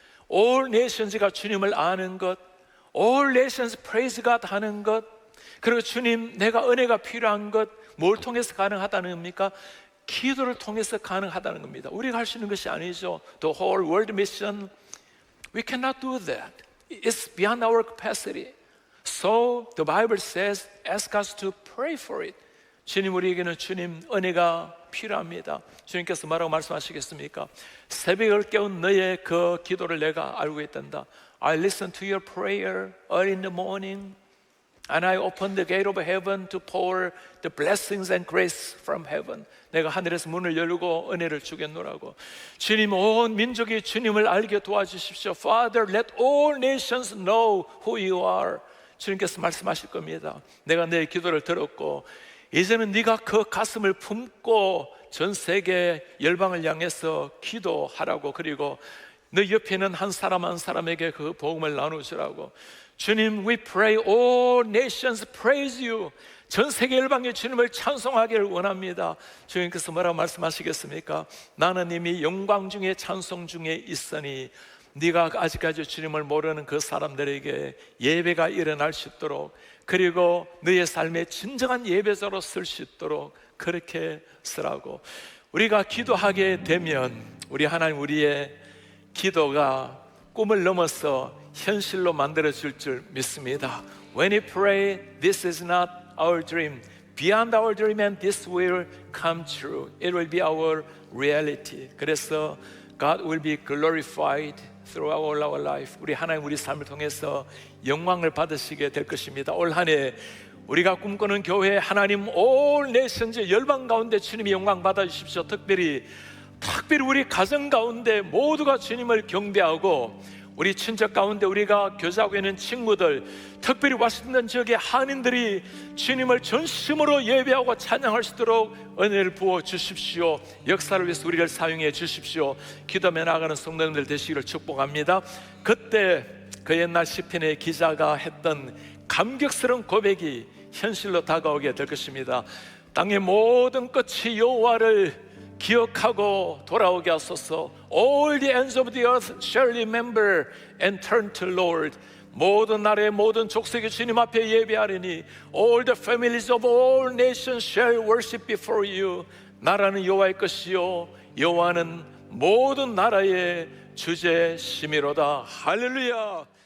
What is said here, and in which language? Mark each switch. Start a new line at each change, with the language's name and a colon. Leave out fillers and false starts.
English: All nations
Korean: 가 주님을 아는 것,
English: All nations praise God
Korean: 하는 것, 그리고 주님 내가 은혜가 필요한 것, 뭘 통해서 가능하다는 겁니까? 기도를 통해서 가능하다는 겁니다. 우리가 할 수 있는 것이 아니죠.
English: The whole world mission, we cannot do that. It's beyond our capacity. So the Bible says, ask us to pray for it.
Korean: 주님, 우리에게는 주님 은혜가 필요합니다. 주님께서 뭐라고 말씀하시겠습니까? 새벽을 깨운 너의 그 기도를 내가 알고 있단다.
English: I listen to your prayer early in the morning, and I open the gate of heaven to pour the blessings and grace from heaven.
Korean: 내가 하늘에서 문을 열고 은혜를 주겠노라고. 주님, 온 민족이 주님을 알게 도와주십시오.
English: Father, let all nations know who you are.
Korean: 주님께서 말씀하실 겁니다. 내가 내 기도를 들었고 이제는 네가 그 가슴을 품고 전 세계 열방을 향해서 기도하라고, 그리고 너 옆에는 한 사람 한 사람에게 그 복음을 나누시라고.
English: 주님, we pray all nations praise you.
Korean: 전 세계 열방의 주님을 찬송하기를 원합니다. 주님께서 뭐라고 말씀하시겠습니까? 나는 이미 영광 중에 찬송 중에 있으니 네가 아직까지 주님을 모르는 그 사람들에게 예배가 일어날 수 있도록, 그리고 너의 삶의 진정한 예배자로 쓸 수 있도록 그렇게 쓰라고. 우리가 기도하게 되면 우리 하나님, 우리의 기도가 꿈을 넘어서 현실로 만들어질 줄 믿습니다.
English: When we pray, this is not our dream. Beyond our dream, and this will come true. It will be our reality.
Korean: 그래서
English: God will be glorified through our life.
Korean: 우리 하나님, 우리 삶을 통해서 영광을 받으시게 될 것입니다. 올 한 해 우리가 꿈꾸는 교회, 하나님
English: all nations
Korean: 열방 가운데 주님이 영광 받아주십시오. 특별히 우리 가정 가운데 모두가 주님을 경배하고, 우리 친척 가운데 우리가 교제하고 있는 친구들, 특별히 워싱턴 지역의 한인들이 주님을 전심으로 예배하고 찬양할 수 있도록 은혜를 부어 주십시오. 역사를 위해서 우리를 사용해 주십시오. 기도하며 나아가는 성도님들 되시기를 축복합니다. 그때 그 옛날 시편의 기자가 했던 감격스러운 고백이 현실로 다가오게 될 것입니다. 땅의 모든 끝이 여호와를 기억하고 돌아오게 하소서.
English: All the ends of the earth shall remember and turn to Lord.
Korean: 모든 나라의 모든 족속이 주님 앞에 예배하리니
English: All the families of all nations shall worship before you.
Korean: 나라는 여호와의 것이요 여호와는 모든 나라의 주제심이로다. 할렐루야.